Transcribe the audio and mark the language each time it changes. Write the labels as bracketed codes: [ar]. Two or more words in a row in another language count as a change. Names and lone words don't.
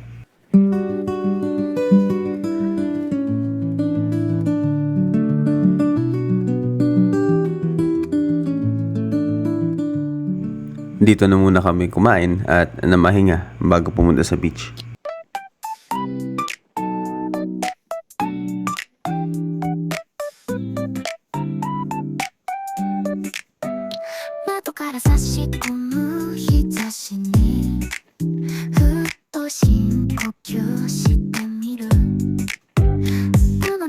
[tl] Dito na muna kami kumain at namahinga bago pumunta sa beach. [ja] 窓から差し込む日差しにふっと深呼吸してみる世の